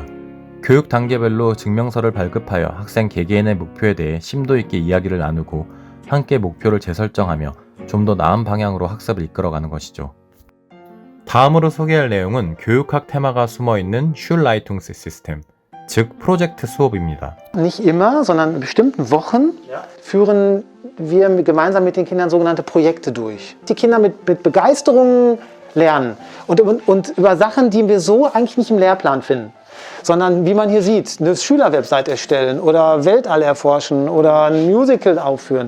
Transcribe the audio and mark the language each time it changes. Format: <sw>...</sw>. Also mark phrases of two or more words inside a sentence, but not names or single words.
<ko>교육 단계별로 증명서를 발급하여 학생 개개인의 목표에 대해 심도 있게 이야기를 나누고 함께 목표를 재설정하며 좀 더 나은 방향으로 학습을 이끌어가는 것이죠. 다음으로 소개할 내용은 교육학 테마가 숨어있는 슐라이퉁스시스템, 즉 프로젝트 수업입니다.</ko> <de>Nicht immer, sondern in bestimmten Wochen führen wir gemeinsam mit den Kindern sogenannte Projekte durch. Die Kinder mit Begeisterung lernen und über Sachen, die wir so eigentlich nicht im Lehrplan finden. Sondern wie man hier sieht, eine Schülerwebsite erstellen oder Weltall erforschen oder ein Musical aufführen.</de>